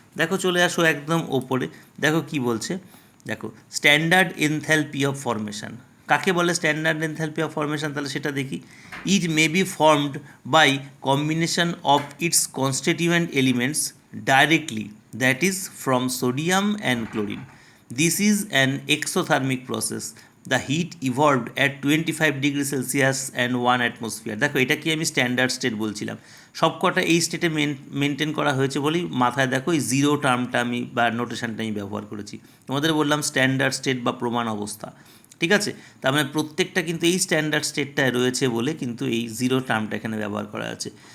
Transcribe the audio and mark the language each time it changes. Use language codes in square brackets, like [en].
[bn] দেখো চলে আসো একদম ওপরে, দেখো কি বলছে, দেখো স্ট্যান্ডার্ড এনথ্যালপি অফ ফর্মেশন। কাকে বলে স্ট্যান্ডার্ড এনথ্যালপি অফ ফর্মেশন? তাহলে সেটা দেখি। [en] It may be formed by combination of its constituent elements directly, that is from sodium and chlorine. This is an exothermic process. The heat evolved at 25 degrees Celsius and 1 atmosphere. [bn] দেখো এটা কি আমি standard state বলছিলাম, সবকটা এই স্টেটে maintain করা হয়েছে বলেই মাথায় দেখো এই জিরো টার্মটা আমি বা নোটেশনটা আমি ব্যবহার করেছি। তোমাদের বললাম স্ট্যান্ডার্ড স্টেট বা প্রমাণ অবস্থা। ঠিক আছে, তার মানে প্রত্যেকটা কিন্তু এই স্ট্যান্ডার্ড স্টেটটায় রয়েছে বলে কিন্তু এই জিরো টার্মটা এখানে ব্যবহার করা আছে।